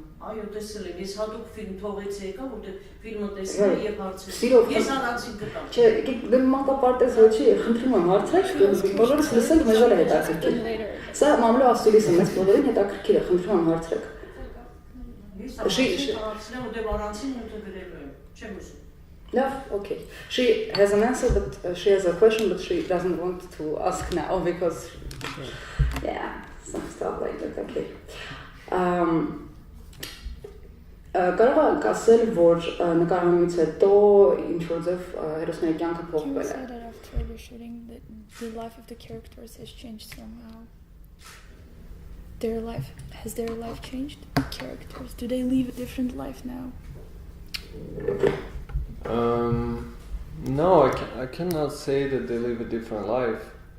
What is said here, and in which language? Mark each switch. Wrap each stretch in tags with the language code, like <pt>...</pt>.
<hy>Այո, տեսել եմ, ես հատուկ ֆիլմ թողեցի եկա, որտեղ ֆիլմը տեսել եմ եւ հարցրի։ Ես առանցին գտա։ Չէ, դե մանկապարտեզ ոչի, խնդրում եմ հարցրեք, բոլորս լսենք, մեզ էլ է հետաքրքիր։ Սա մամուլի ասուլիսը մեծ բոլորին հետաքրքիր է, խնդրում եմ հարցրեք։ Ես հարցրեմ ու դե առանցին ու գրելու եմ, չեմ ուզում։</hy> <en>Love, okay. She has an answer, but she has a question, but she doesn't want to ask now because, yeah, some stuff like that. Okay.</en> <hy>Կարող եք ասել, որ նկարահանումից հետո ինչ որ ձև հերոսների կյանքը փոխվել է։</hy> <en>You said that after the shooting that the life of the characters has changed somehow. Has their life changed? The characters, do they live a different life now? No, I cannot say that they live a different life.</en>